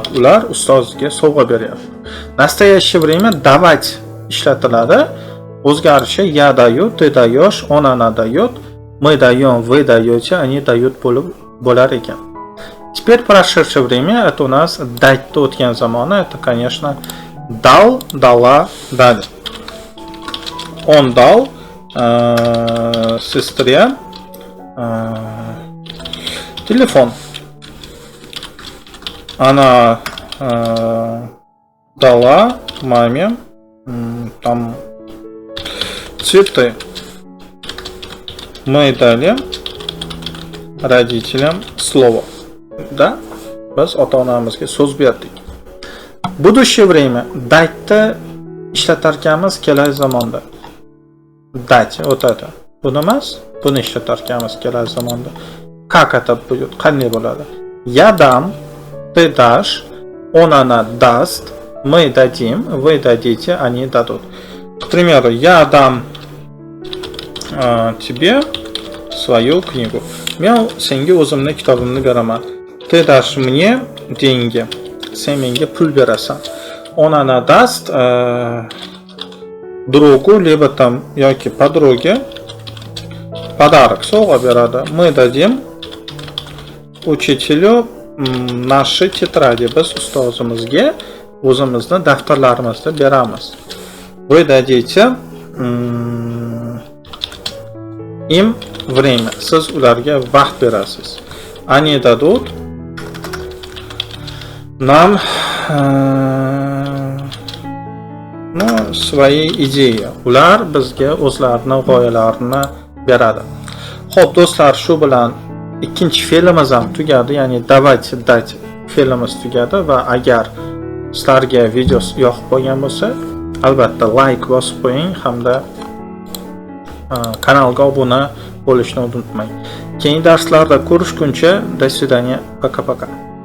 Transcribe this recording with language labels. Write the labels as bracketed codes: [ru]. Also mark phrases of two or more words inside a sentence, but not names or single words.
[uz] Ular ustozga sovg'a beryapti. [ru] Настоящее время давать ishlatiladi. O'zgarishi я даю, ты даешь, он она дает, мы даем, вы даете, они дают [uz] bo'lar ekan. [ru] Теперь прошедшее время это у нас дать-то [uz] o'tgan zamoni. [ru] Это, конечно, дал, дала, дали. Он дал сестре телефон. Она дала маме там цветы. Мы дали родителям слово. Да? [uz] Biz ota-onamizga so'z berdik. [ru] Будущее время [uz] da'tni ishlatarkanmiz kelasi zamonda. [ru] Da't вот это. [uz] Buni emas, buni ishlatarkanmiz kelasi zamonda. [ru] Как это будет? [uz] Qanday bo'ladi? [ru] Я дам, ты дашь, он она даст, мы дадим, вы дадите, они дадут. К примеру, я дам тебе свою книгу. [uz] Men senga o'zimning kitobimni beraman. [ru] Ты дашь мне деньги. [uz] Sen menga pul berasan. [ru] Он она даст другу, либо там yoki подруге подарок, [uz] sovg'a beradi. [ru] Мы дадим учителю наши тетради. [uz] Biz ustozimizga o'zimizni daftarlarimizni beramiz. [ru] Вы дадите им время. [uz] Siz ularga vaqt berasiz. [ru] Они дадут нам свои idеи. [uz] Ular bizga o'zlarining g'oyalarini beradi. Xo'p, do'stlar, shu bilan ikkinchi filmimiz ham tugadi. Ya'ni [ru] давайте дать [uz] filmimiz tugadi va agar sizlarga video yoqib qolgan bo'lsa, albatta like bosib qo'ying hamda kanalga obuna bo'lishni unutmang. Keyingi darslarda ko'rishguncha, [ru] до свидания, пока-пока.